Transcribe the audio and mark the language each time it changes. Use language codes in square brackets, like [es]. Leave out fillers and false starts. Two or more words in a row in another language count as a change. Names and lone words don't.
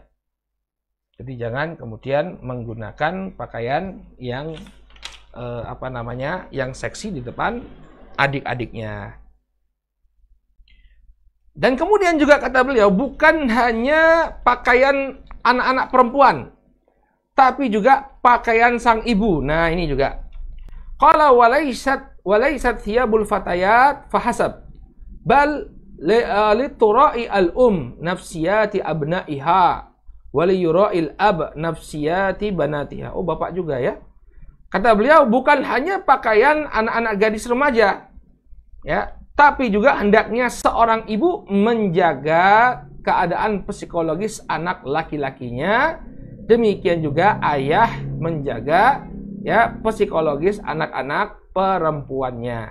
[id] Jadi jangan kemudian menggunakan pakaian yang yang seksi di depan adik-adiknya. Dan kemudian juga kata beliau, bukan hanya pakaian anak-anak perempuan, tapi juga pakaian sang ibu. Nah, ini juga. [ar] قال وليست ثياب الفتيات فحسب، بل لتراعِ الأم نفسية أبنائها وليراعِ الأب نفسية بناتها. [id] Oh, bapak juga ya. Kata beliau, bukan hanya pakaian anak-anak gadis remaja, ya, tapi juga hendaknya seorang ibu menjaga keadaan psikologis anak laki-lakinya. Demikian juga ayah menjaga ya psikologis anak-anak perempuannya.